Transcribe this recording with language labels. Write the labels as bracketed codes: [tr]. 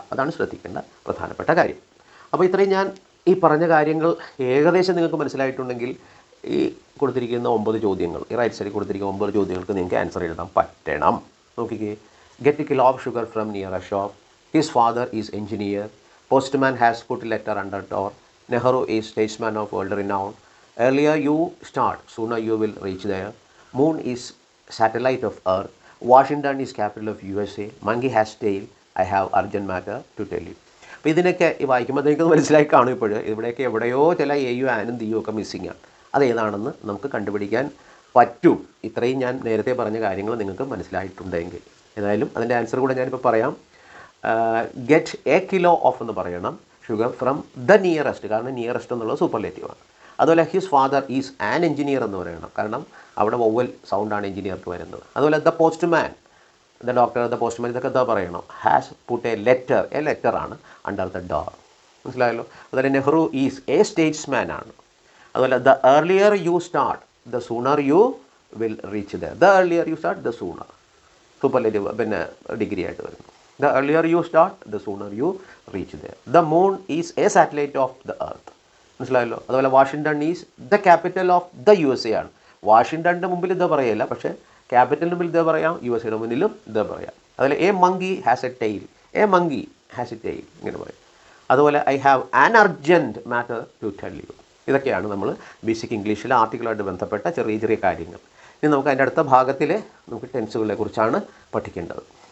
[ml] അതാണ് ശ്രദ്ധിക്കേണ്ട പ്രധാനപ്പെട്ട കാര്യം. അപ്പോൾ ഇത്രയും ഞാൻ ഈ പറഞ്ഞ കാര്യങ്ങൾ ഏകദേശം നിങ്ങൾക്ക് മനസ്സിലായിട്ടുണ്ടെങ്കിൽ ഈ കൊടുത്തിരിക്കുന്ന 9 ചോദ്യങ്ങൾ, ഈ റൈറ്റ് സൈഡിൽ കൊടുത്തിരിക്കുന്ന 9 ചോദ്യങ്ങൾക്ക് നിങ്ങൾക്ക് ആൻസർ എഴുതാൻ പറ്റണം. നോക്കിക്കേ. [en] Get a kilo of sugar from near a shop. His father is engineer. Postman has put letter under door. Nehru is statesman of world renown. Earlier you start, sooner you will reach there. Moon is satellite of Earth. Washington is capital of USA. Monkey has tail. I have urgent matter to tell you. [ml] അപ്പോൾ ഇതിനൊക്കെ ഈ വായിക്കുമ്പോൾ എനിക്കത് മനസ്സിലായി കാണും. ഇപ്പോൾ ഇവിടെയൊക്കെ എവിടെയോ ചില എയും ആനും തീയും ഒക്കെ മിസ്സിങ് ആണ്. അതേതാണെന്ന് നമുക്ക് കണ്ടുപിടിക്കാൻ പറ്റും. ഇത്രയും ഞാൻ നേരത്തെ പറഞ്ഞ കാര്യങ്ങൾ നിങ്ങൾക്ക് മനസ്സിലായിട്ടുണ്ടെങ്കിൽ. ഏതായാലും അതിൻ്റെ ആൻസർ കൂടെ ഞാനിപ്പോൾ പറയാം. [en] get a kilo of [ml] എന്ന് പറയണം. [en] sugar from the nearest, [ml] കാരണം നിയറസ്റ്റ് എന്നുള്ളത് സൂപ്പർലേറ്റീവാണ്. അതുപോലെ [en] his father is an engineer [ml] എന്ന് പറയണം, കാരണം അവിടെ വൊവൽ സൗണ്ടാണ് എഞ്ചിനീയർക്ക് വരുന്നത്. അതുപോലെ the postman, the doctor, the postman, ഇതൊക്കെ എന്താ പറയണം. [en] Has put a ലെറ്ററാണ് under the door. [ml] മനസ്സിലായല്ലോ. [en] അതുപോലെ Nehru is a statesman ആണ്. അതുപോലെ the earlier you start the sooner you will reach the. The earlier you start the sooner, [ml] superlative പിന്നെ degree ആയിട്ട് വരുന്നു. [en] The earlier you start, the sooner you reach there. The moon is a satellite of the earth. [ml] മനസ്സിലായല്ലോ. അതുപോലെ [en] Washington is the capital of the USA [ml] ആണ്. വാഷിങ്ടണിൻ്റെ മുമ്പിൽ ഇത് പറയില്ല, പക്ഷേ ക്യാപിറ്റലിൻ്റെ മുമ്പിൽ ഇത് പറയാം, USAയുടെ മുന്നിലും ഇത് പറയാം. [en] അതുപോലെ a monkey has a tail, a monkey has a tail [ml] ഇങ്ങനെ പറയും. അതുപോലെ [en] I have an urgent matter to tell you. [ml] ഇതൊക്കെയാണ് നമ്മൾ ബേസിക് ഇംഗ്ലീഷിലെ ആർട്ടിക്കിളുമായിട്ട് ബന്ധപ്പെട്ട ചെറിയ ചെറിയ കാര്യങ്ങൾ. ഇനി നമുക്ക് അതിൻ്റെ അടുത്ത ഭാഗത്തിൽ നമുക്ക് ടെൻസുകളെ കുറിച്ചാണ് പഠിക്കേണ്ടത്.